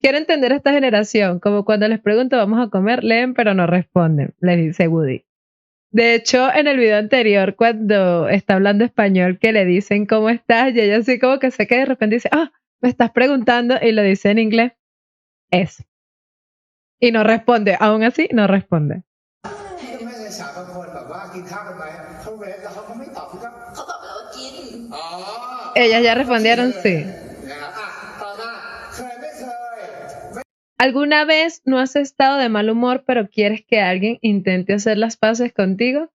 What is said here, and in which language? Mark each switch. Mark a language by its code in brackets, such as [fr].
[es] quiero entender esta generación. Como cuando les pregunto vamos a comer, leen pero no responden, le dice Woody. De hecho, en el video anterior, cuando está hablando español, que le dicen ¿cómo estás? Y ella así como que se queda y de repente dice, ah, me estás preguntando, y lo dice en inglés. Eso. Y no responde, aún así no responde. [th] พี่ก็ไม่ใช่สาวบางคนแบบว่ากินข้าวกันไหมเขาเวฟแล้วเขาก็ไม่ตอบพี่ก็ เขาตอบไปแล้วว่ากิน อ๋อ [es] Ellas ya respondieron sí. [th] นะครับอ่ะต่อมาเคยไม่เคย [es] ¿Alguna vez no has estado de mal humor pero quieres que alguien intente hacer las paces contigo?